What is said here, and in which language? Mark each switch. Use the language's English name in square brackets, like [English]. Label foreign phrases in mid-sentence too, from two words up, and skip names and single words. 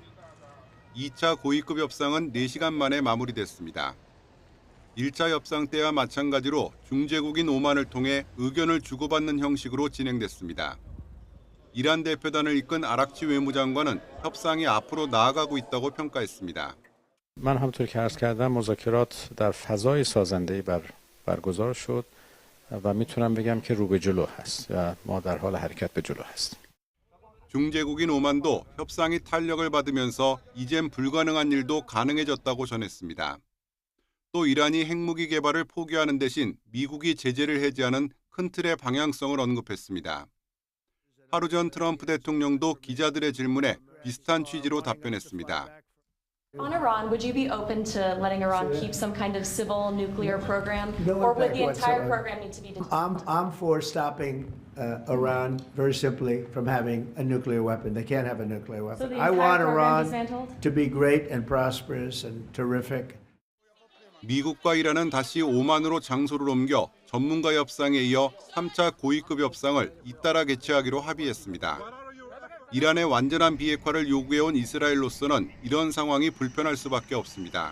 [Korean] 2차 고위급 협상은 4시간 만에 마무리됐습니다. 1차 협상 때와 마찬가지로 중재국인 오만을 통해 의견을 주고받는 형식으로 진행됐습니다. 이란 대표단을 이끈 아락치 외무장관은 협상이 앞으로 나아가고 있다고 평가했습니다. [Persian] من همونطور که عرض کردم مذاکرات در فضای سازنده‌ای برگزار شد و میتونم بگم که رو به جلو هست و ما در حال حرکت به جلو هستیم. [Korean] 중재국인 오만도 협상이 탄력을 받으면서 이젠 불가능한 일도 가능해졌다고 전했습니다. 또 이란이 핵무기 개발을 포기하는 대신 미국이 제재를 해제하는 큰 틀의 방향성을 언급했습니다. 하루 전 트럼프 대통령도 기자들의 질문에 비슷한 취지로 답변했습니다. [English] On Iran, would you be open to letting Iran keep some kind of civil nuclear program, or would the entire program need to be? I'm for stopping Iran very simply from having a nuclear weapon. They can't have a nuclear weapon. I want Iran to be great and prosperous and terrific. [Korean] 미국과 이란은 다시 오만으로 장소를 옮겨 전문가 협상에 이어 3차 고위급 협상을 잇따라 개최하기로 합의했습니다. 이란의 완전한 비핵화를 요구해온 이스라엘로서는 이런 상황이 불편할 수밖에 없습니다.